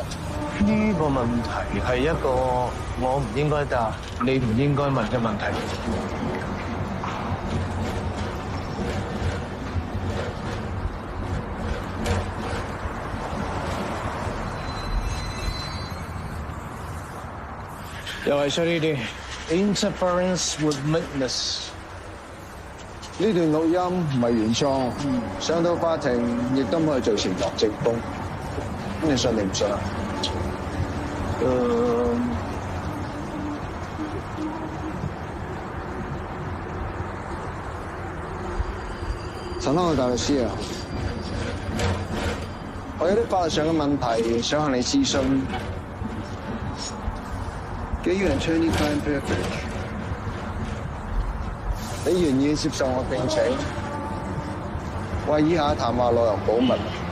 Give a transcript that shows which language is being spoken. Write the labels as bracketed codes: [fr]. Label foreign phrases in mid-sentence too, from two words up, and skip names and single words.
[yue] 呢個問題係一個我唔應該答、你唔應該問嘅問題。又係出呢啲 [en] interference with witness。 [yue] 呢段錄音唔係原創，上到法庭亦都可以做前落證供。咁你信定唔信啊？陳康嘅大律師啊，我有啲法律上嘅問題想向你諮詢。基於 [en] attorney-client privilege， [yue] 你願意接受我聘請，為以下談話內容保密？